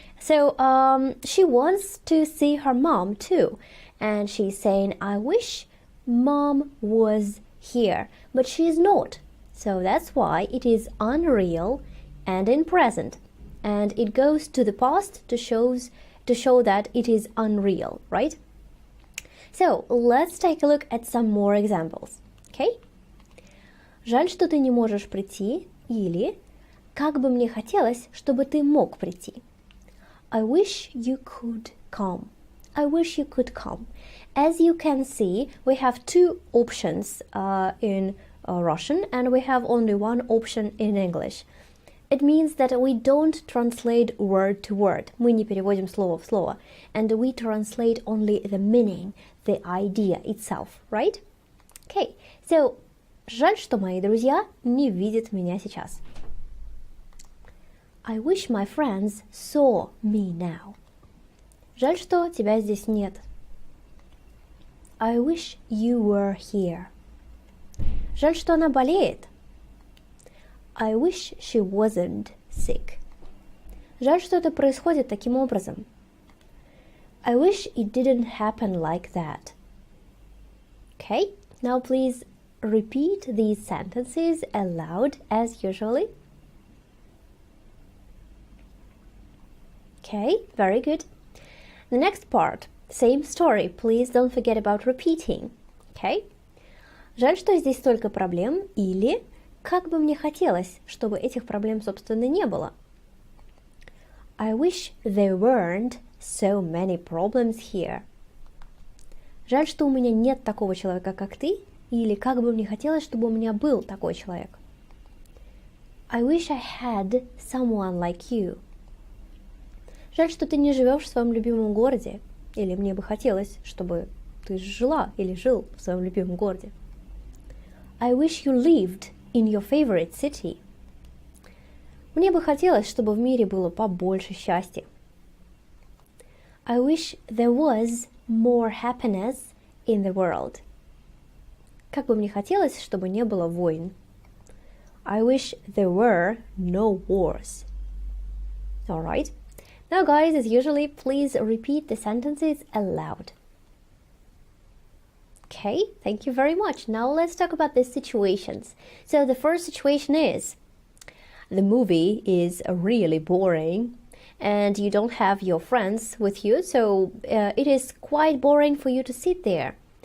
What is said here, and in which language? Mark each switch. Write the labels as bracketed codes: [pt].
[en] So she wants to see her mom too, and she's saying, I wish mom was here, but she is not. So that's why it is unreal and in present, and it goes to the past to show that it is unreal, right? So let's take a look at some more examples. Okay? [ru] Жаль, что ты не можешь прийти, или как бы мне хотелось, чтобы ты мог прийти. [en] I wish you could come. I wish you could come. As you can see, we have two options in Russian, and we have only one option in English. It means that we don't translate word to word. [ru] Мы не переводим слово в слово. [en] And we translate only the meaning, the idea itself, right? [ru] Okay, so, жаль, что мои друзья не видят меня сейчас. [en] I wish my friends saw me now. [ru] Жаль, что тебя здесь нет. [en] I wish you were here. [ru] Жаль, что она болеет. [en] I wish she wasn't sick. [ru] Жаль, что это происходит таким образом. [en] I wish it didn't happen like that. Okay, now please repeat these sentences aloud as usually. Okay, very good. The next part, same story, please don't forget about repeating, okay? [ru] Жаль, что здесь столько проблем, или как бы мне хотелось, чтобы этих проблем, собственно, не было. [en] I wish there weren't so many problems here. [ru] Жаль, что у меня нет такого человека, как ты, или как бы мне хотелось, чтобы у меня был такой человек. [en] I wish I had someone like you. [ru] Жаль, что ты не живешь в своем любимом городе. Или мне бы хотелось, чтобы ты жила или жил в своем любимом городе. [en] I wish you lived in your favorite city. [ru] Мне бы хотелось, чтобы в мире было побольше счастья. [en] I wish there was more happiness in the world. [ru] Как бы мне хотелось, чтобы не было войн. [en] I wish there were no wars. All right. Now guys, as usually, please repeat the sentences aloud. Okay, thank you very much. Now let's talk about the situations. So the first situation is, the movie is really boring and you don't have your friends with you, so it is quite boring for you to sit there.